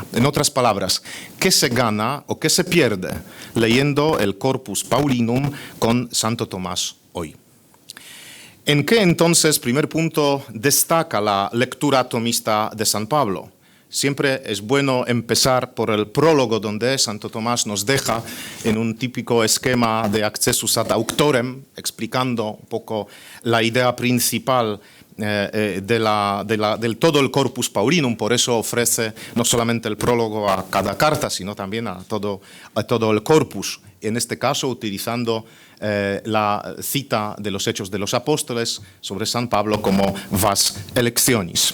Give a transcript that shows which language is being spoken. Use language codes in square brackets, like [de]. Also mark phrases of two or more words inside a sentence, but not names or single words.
[es] En otras palabras, ¿qué se gana o qué se pierde leyendo el Corpus Paulinum con Santo Tomás hoy? ¿En qué entonces, primer punto, destaca la lectura tomista de San Pablo? Siempre es bueno empezar por el prólogo donde Santo Tomás nos deja en un típico esquema de [la] accessus ad auctorem, [es] explicando un poco la idea principal del todo el Corpus Paulinum. Por eso ofrece no solamente el prólogo a cada carta, sino también a todo el corpus. En este caso, utilizando la cita de los Hechos de los Apóstoles sobre San Pablo como [la] vas electionis.